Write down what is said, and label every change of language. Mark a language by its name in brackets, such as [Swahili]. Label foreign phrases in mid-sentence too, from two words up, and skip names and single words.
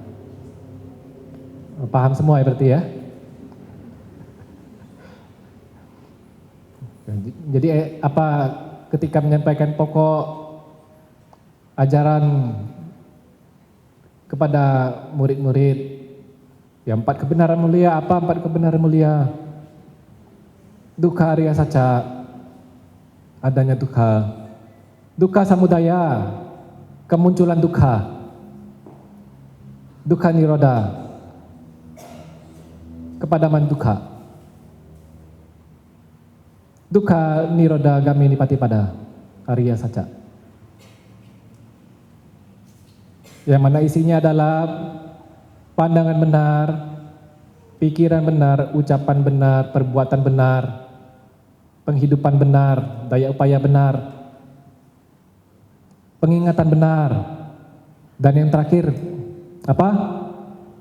[Indonesian] Paham semua ya berarti ya? Jadi apa ketika menyampaikan pokok ajaran kepada murid-murid, ya 4 kebenaran mulia, apa 4 kebenaran mulia? [Pali] Dukkha Arya Saca, [Indonesian] adanya dukkha. [Pali] Dukkha samudaya, [Indonesian] kemunculan dukkha. [Pali] Dukkha nirodha, [Indonesian] kepadaman dukkha. [Pali] Dukkha nirodha gamini patipada, Arya Saca. [Indonesian] Yang mana isinya adalah pandangan benar, pikiran benar, ucapan benar, perbuatan benar, penghidupan benar, daya upaya benar, pengingatan benar, dan yang terakhir apa?